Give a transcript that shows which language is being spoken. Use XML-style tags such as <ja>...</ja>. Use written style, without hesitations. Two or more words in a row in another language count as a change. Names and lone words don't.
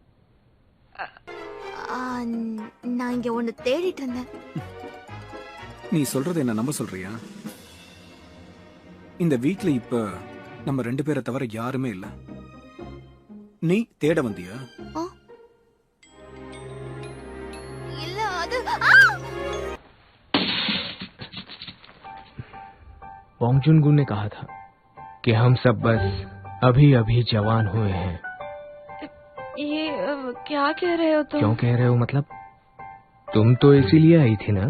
<ta>நான் இங்க ஒண்ணு தேடிட்டு இருந்தேன். நீ சொல்றதை என்ன நம்ப சொல்றியா? இந்த வீட்ல இப்ப நம்ம 2 பேரை தவிர யாருமே இல்ல. நீ தேட வந்தியா? இல்ல அது</ta> <hi>बोंग जुनगु ने कहा था कि हम सब बस अभी अभी जवान हुए हैं। ये क्या कह रहे हो तुम? क्यों कह रहे हो मतलब? तुम तो इसीलिए आई थी ना?</hi>